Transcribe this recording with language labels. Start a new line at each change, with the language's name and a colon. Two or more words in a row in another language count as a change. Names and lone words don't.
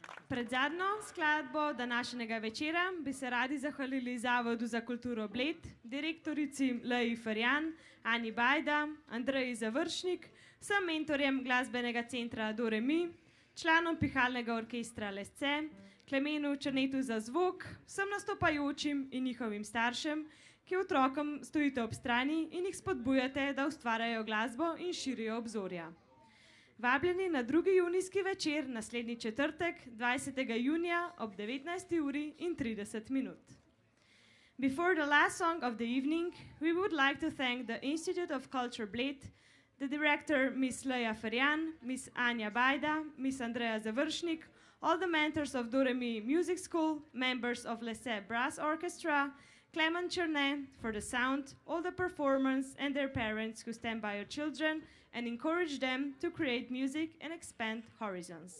Slovenian: Pred zadnjo skladbo današnjega večera bi se radi zahvalili Zavodu za kulturo Bled, direktorici Leji Ferjan, Ani Bajda, Andreji Završnik, vsem mentorjem glasbenega centra Do Re Mi, članom pihalnega orkestra Lesce, Klemenu Črnetu za zvok, vsem nastopajočim in njihovim staršem, ki otrokom stojite ob strani in jih spodbujate, da ustvarjajo glasbo in širijo obzorja. Vabljeni na 2. junijski večer naslednji četrtek, 20. junija ob 19:30.
English: Before the last song of the evening, we would like to thank the Institute of Culture Bled, the director Ms. Leja Ferjan, Ms. Anja Bajda, Ms. Andreja Završnik, all the mentors of Do Re Mi Music School, members of Lesce Brass Orchestra, Clement Chernet for the sound, all the performers and their parents who stand by your children and encourage them to create music and expand horizons.